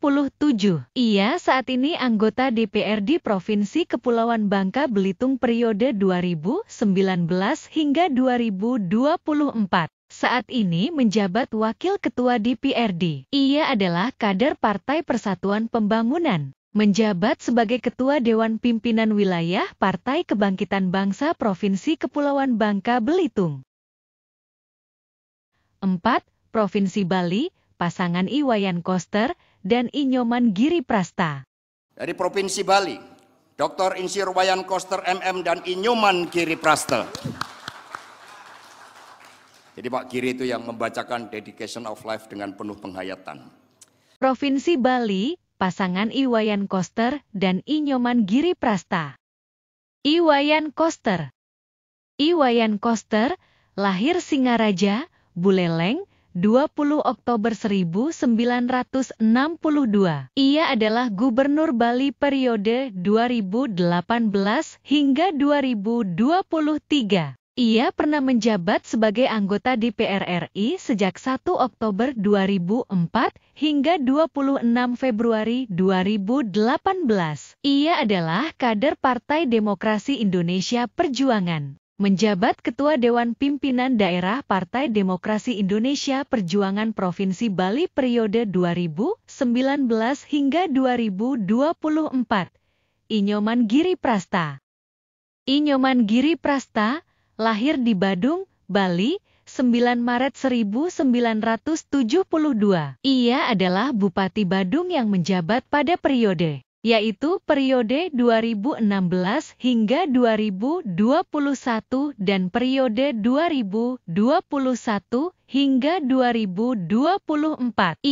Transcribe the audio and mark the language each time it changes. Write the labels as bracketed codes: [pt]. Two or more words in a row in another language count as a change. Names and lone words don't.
[id] Ia saat ini anggota DPRD Provinsi Kepulauan Bangka Belitung periode 2019 hingga 2024. Saat ini menjabat Wakil Ketua DPRD. Ia adalah kader Partai Persatuan Pembangunan. Menjabat sebagai Ketua Dewan Pimpinan Wilayah Partai Kebangkitan Bangsa Provinsi Kepulauan Bangka Belitung. 4. Provinsi Bali, pasangan Iwayan Koster dan Inyoman Giriprasta. Dari Provinsi Bali, Dr. Insir Wayan Koster MM dan Inyoman Giriprasta. Jadi Pak Giri itu yang membacakan Dedication of Life dengan penuh penghayatan. Provinsi Bali, pasangan Iwayan Koster dan Inyoman Giriprasta. Iwayan Koster. Iwayan Koster lahir Singaraja, Buleleng, 20 Oktober 1962. Ia adalah Gubernur Bali periode 2018 hingga 2023. Ia pernah menjabat sebagai anggota DPR RI sejak 1 Oktober 2004 hingga 26 Februari 2018. Ia adalah kader Partai Demokrasi Indonesia Perjuangan. Menjabat Ketua Dewan Pimpinan Daerah Partai Demokrasi Indonesia Perjuangan Provinsi Bali periode 2019 hingga 2024. Inyoman Giriprasta. Inyoman Giriprasta lahir di Badung, Bali, 9 Maret 1972. Ia adalah Bupati Badung yang menjabat pada periode, yaitu periode 2016 hingga 2021 dan periode 2021 hingga 2024.